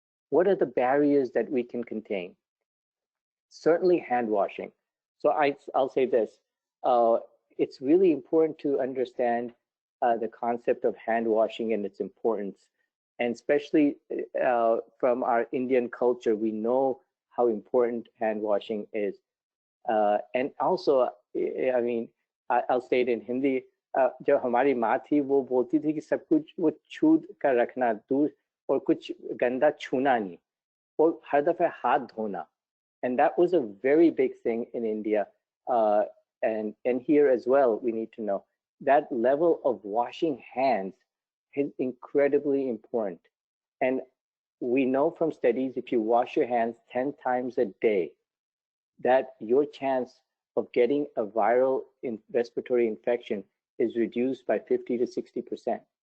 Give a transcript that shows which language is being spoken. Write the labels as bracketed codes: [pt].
[en] What are the barriers that we can contain? Certainly hand washing. So I'll say this, it's really important to understand the concept of hand washing and its importance. And especially from our Indian culture, we know how important hand washing is. And also, I mean, I'll say it in Hindi, [hi] जब हमारी माँ थी वो बोलती थी कि सब कुछ वो छू कर रखना दूर और कुछ गंदा छूना नहीं और हर दफे हाथ धोना. [en] And that was a very big thing in India, and here as well. We need to know that level of washing hands is incredibly important. And we know from studies, if you wash your hands 10 times a day, that your chance of getting a viral respiratory infection is reduced by 50 to 60%.